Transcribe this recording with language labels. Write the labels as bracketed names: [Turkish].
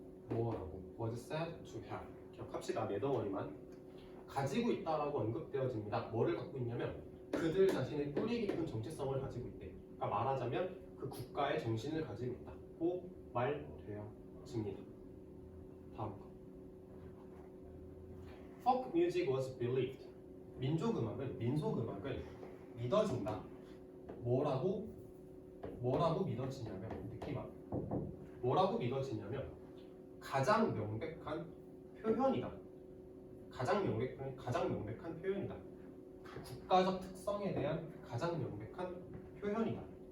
[English] 뭐라고 was said to have. [Korean] 기억합시다. 네 덩어리만. 가지고 있다라고 언급되어집니다. 뭐를 갖고 있냐면 그들 자신의 뿌리 깊은 정체성을 가지고 있대. 그러니까 말하자면 그 국가의 정신을 가지고 있다고 말되어집니다. 다음 거. [English] Folk music was believed. [Korean] 민속음악은 믿어진다. 뭐라고 믿어지냐면 느낌아. 뭐라고 믿어지냐면 가장 명백한 표현이다. 가장 명백한 표현이다. 국가적 특성에 대한 가장 명백한 표현이다.